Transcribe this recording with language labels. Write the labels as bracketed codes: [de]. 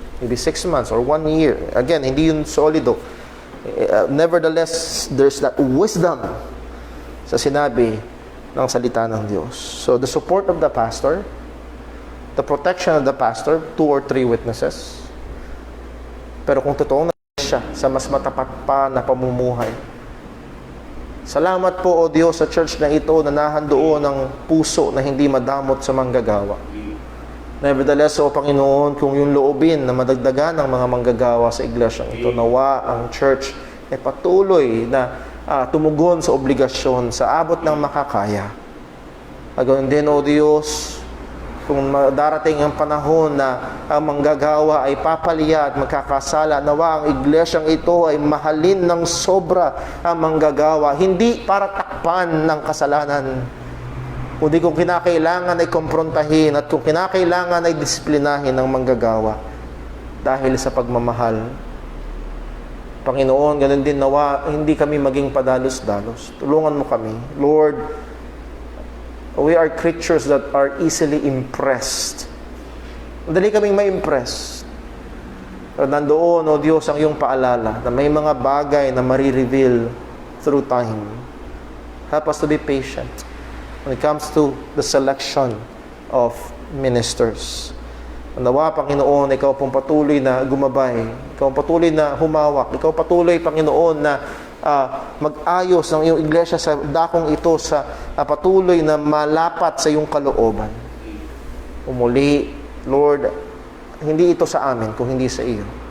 [en] Maybe 6 months or 1 year. Again, [tl] hindi yun solido. [en] Nevertheless, there's that wisdom [tl] sa sinabi ng salita ng Diyos. [en] So, the support of the pastor, the protection of the pastor, 2 or 3 witnesses. [tl] Pero kung totoong siya sa mas matapat pa na pamumuhay. Salamat po, O Diyos, sa church na ito na nahandoon ng puso na hindi madamot sa manggagawa. Nevertheless, O Panginoon, kung yung loobin na madagdagan ng mga manggagawa sa iglesyang ito, nawa ang church ay patuloy na tumugon sa obligasyon sa abot ng makakaya. Ganoon din, O Diyos, kung darating ang panahon na ang manggagawa ay papaliya at magkakasala, nawa ang iglesyang ito ay mahalin ng sobra ang manggagawa, hindi para takpan ng kasalanan, kundi kung kinakailangan ay komprontahin at kung kinakailangan ay disiplinahin ng manggagawa dahil sa pagmamahal. Panginoon, ganun din nawa, hindi kami maging padalos-dalos. Tulungan mo kami. [en] Lord, we are creatures that are easily impressed. [tl] Madali kaming ma-impress. Pero nandoon, O Diyos, ang iyong paalala na may mga bagay na marireveal [en] through time. Help us to be patient when it comes to the selection of ministers. [tl] Nawa, Panginoon, Ikaw pong patuloy na gumabay. Ikaw patuloy na humawak. Ikaw patuloy, Panginoon, na mag-ayos ng iyong iglesia sa dakong ito sa patuloy na malapat sa iyong kalooban. Umuli, Lord, hindi ito sa amin kung hindi sa iyo.